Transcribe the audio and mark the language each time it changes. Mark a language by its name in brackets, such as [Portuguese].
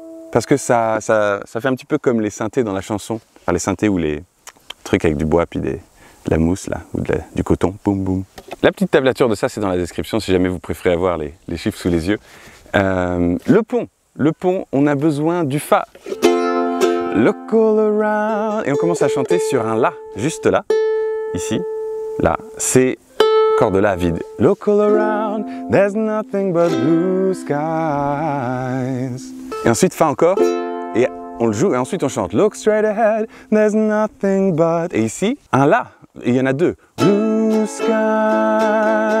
[French] Parce que ça fait un petit peu comme les synthés dans la chanson. Enfin, les synthés ou les trucs avec du bois puis de la mousse là, ou du coton. Boum boum. La petite tablature de ça, c'est dans la description si jamais vous préférez avoir les chiffres sous les yeux. Le pont, on a besoin du Fa. [English] Look all around. [French] Et on commence à chanter sur un La, juste là, ici, là. C'est corde La vide. [English] Look all around, there's nothing but blue skies. [French] Et ensuite Fa encore, et on le joue, et ensuite on chante. [English] Look straight ahead, there's nothing but. [French] Et ici, un La, et il y en a deux. [English] Blue sky.